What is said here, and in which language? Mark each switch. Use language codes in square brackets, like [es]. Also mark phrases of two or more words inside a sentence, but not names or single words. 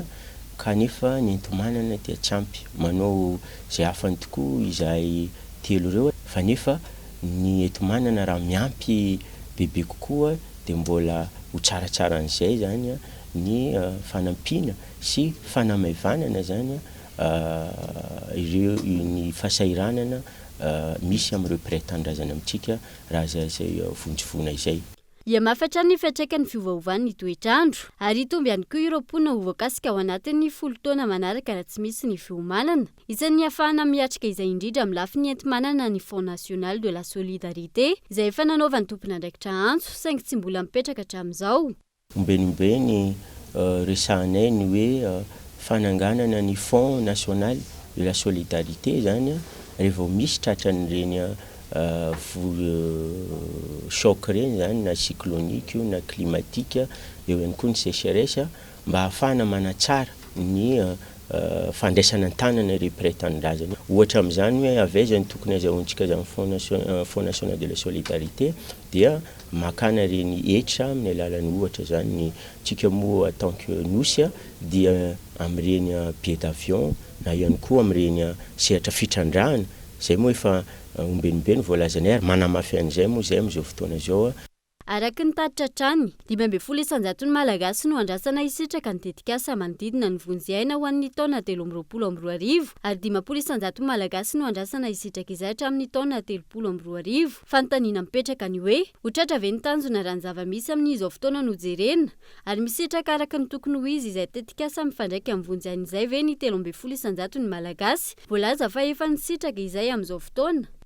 [mg] kanefa ny enti-manana dia tsy ampy manao zay afany tokoa izay telo ireo fa nefa ny enti-manana raha miampy bebe kokoa dia mbola ho tsaratsara an'izay zany ny fanampiana sy fanamaevanana zany ireo ny fasairanana misy amin'ireo mpiray-tanindrazana amintsika raha zay vonjivona izay ia mafatra ny fiantraikan'ny fiovaovan'ny toetrandro ary itomby ihany koa ireo mponina ho voakasika ao anatin'ny folo taona manaraka raha tsy misy ny fiomanana isan'ny ahafahana miatrika izay indrindra amin'ny lafiny enti-manana ny Fonds national de la solidarité izay efa nanaovany tompona andraikitra antso saingy tsy mbola mipetraka hatramin'izao ombenimbeny resahanay ny hoe fananganana ny Fonds national de la solidarité zany rehefa misy tratran'ireny choc reny zany na cyclonique io na climatique eo ihany koa ny sécheresse mba ahafahana manatsara ny fandraisana an-tanana ireo mpiray-tanindrazana ohatra amin'izany hoe avezany tokony azahoantsika zany Fonds national de la solidarité dia makana reny etra amin'ny alalan'ny ohatra zany ny tsika moa [fr] en tant que [mg] nosy dia amin'ireny [fr] billet d'avion [mg] na ihany koa amin'ireny sehatra fitrandrahana zay moa efa ombenimbeny voalazanay ary manamafy an'izay moa zay amin'izao fotoana zao araky ny taritra hatrany 12 isanjaton'ny malagasy no andrasana hisitraka ny tetikasa manodidina ny vonjy-aina ho an'ny taona 2022 ary 10 isanjaton'ny malagasy no andrasana hisitraka izay hatramin'ny taona 2022 fanontaniana mipetraka ny hoe ho tratra ve ny tanjona raha ny zava-misy amin'izao fotoana no jerena ary misitraka araka ny tokony ho izy izay tetikasa mifandraika amin'ny vonjy-aina izay ve ny 13 isanjaton'ny malagasy voalaza fa efa nisitraka izay amin'izao fotoana